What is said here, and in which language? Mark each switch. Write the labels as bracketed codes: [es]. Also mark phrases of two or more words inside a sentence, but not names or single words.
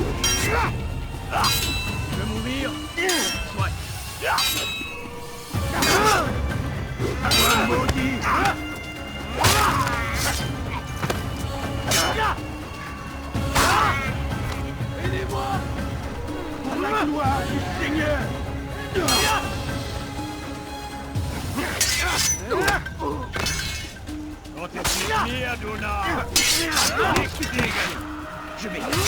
[fr] Tu veux mourir? Soit. Aidez-moi! Pour la gloire du Seigneur! [de] Gott ist mit mir, du Narr! Nicht Segen! [fr] Je vais...